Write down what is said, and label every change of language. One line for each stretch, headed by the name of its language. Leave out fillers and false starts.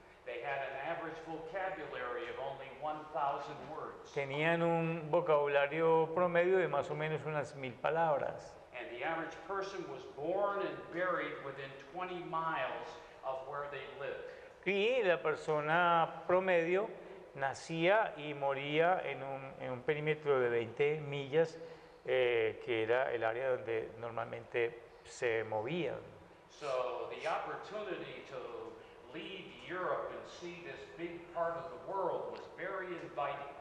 English: They had an average vocabulary of only 1,000 words.
Spanish: Tenían un vocabulario promedio de más o menos unas 1000 palabras.
English: And the average person was born and buried within 20 miles of where they lived.
Spanish: Y la persona promedio nacía y moría en un perímetro de 20 millas, que era el área donde normalmente se movían.
English: So the opportunity to leave Europe and see this big part of the world was very inviting.